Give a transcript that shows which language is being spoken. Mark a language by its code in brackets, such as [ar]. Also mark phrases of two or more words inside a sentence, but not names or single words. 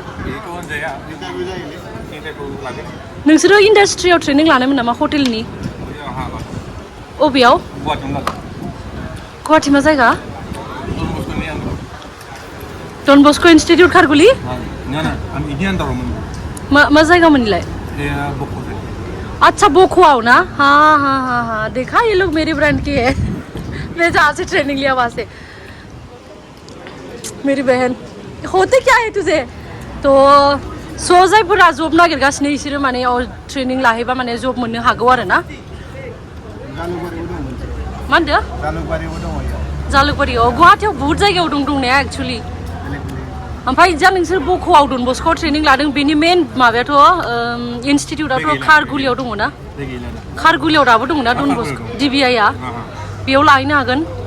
[brx] बेथ' होनजाया इन्टारभिउ लागोन नोंसोरो इन्डास्ट्रियाव ट्रेनिं लानायमोन नामा हटेलनि अबेयाव गुवाहाटि मा जायगा डन बस्क' इन्स्टिट्यूट खारगुलि मा जायगामोनलाय अच्छा बोखोआव ना [hi] हाँ हाँ हाँ हाँ देखा ये लोग मेरी ब्रांड की है मैं जहाँ से ट्रेनिंग लिया वहाँ से मेरी बहन होते क्या है तुझे तो [brx] जायफोरा जब नागिरगासिनो बिसोरो माने ट्रेनिं लाहैबा माने जब मोननो हागौ आरो ना मा होनदों जालुकबारियाव गुवाहाटियाव बहुत जायगायाव दंनाया एक्सुवेलि ओमफ्राय जा नोंसोर बख'आव डन बस्क'आव ट्रेनिं लादों बेनि मेन माबायाथ' इनस्टिटिउटआथ' खारगुलियाव दङ ना खारगुलियाव दाबो दङ ना डन बस्क' डिबिआइआ बेयाव लाहैनो हागोन